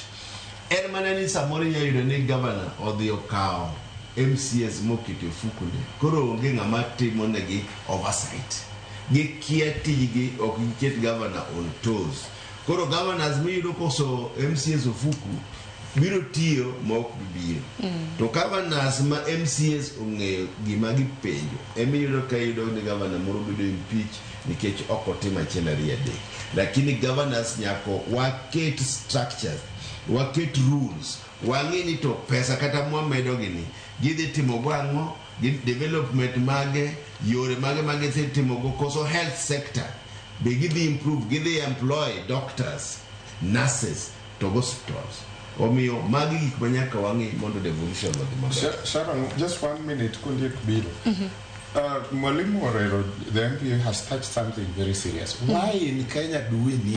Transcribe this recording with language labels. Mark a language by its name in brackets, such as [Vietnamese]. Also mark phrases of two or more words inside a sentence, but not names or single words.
[Luo (Kenya and Tanzania)] En mana ni samoro nyayudo ni governor odhi okawo MCS mokete fukune koro onge ng'ama timo negi oversight gikia tijgi ok giket governor [English] on toes. [Luo (Kenya and Tanzania)] Koro governors miyudo koso MCS ofuku biro tiyo mok bibiro to governors ma MCS ong'eyo gima gipenjo emiyudo ka yudo ni governor moro bedo impeach nikech ok otimo achiel ariyo adek. Lakini governors nyako waket structures waket rules wang'e ni to pesa kata mwamedo gini gidhi timo gwang'o development mage yore mage timo go koso [English] health sector [Luo (Kenya and Tanzania)] be gidhi improve gidhi [English] employ doctors nurses to hospitals. [Luo (Kenya and Tanzania)] Omiyo magi gik manyaka wang'e mondo devolution odhi maber. Sharon, [English] just 1 minute [Luo (Kenya and Tanzania)] kundiek biro. [English] Mwalimu Orero, the MP has touched something very serious. Why in Kenya do we need